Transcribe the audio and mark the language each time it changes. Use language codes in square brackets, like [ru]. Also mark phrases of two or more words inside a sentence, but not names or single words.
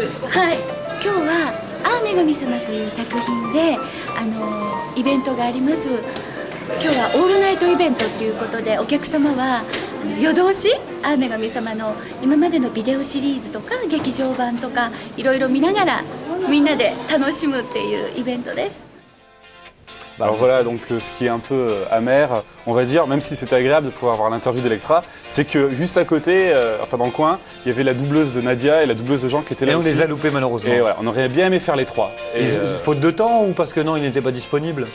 [ja] はい、今日は「あー女神様」という作品でイベントがあります。今日はオールナイトイベントということで、お客様は夜通しあー女神様の今までのビデオシリーズとか劇場版とかいろいろ見ながらみんなで楽しむっていうイベントです。 [fr] Alors voilà, donc ce qui est un peu amer, on va dire, même si c'était agréable de pouvoir avoir l'interview d'Electra, c'est que juste à côté, enfin dans le coin, il y avait la doubleuse de Nadia et la doubleuse de Jean qui étaient là Et on aussi. les a loupés malheureusement. Et voilà, on aurait bien aimé faire les trois. Et faute de temps ou parce que non, ils n'étaient pas disponibles?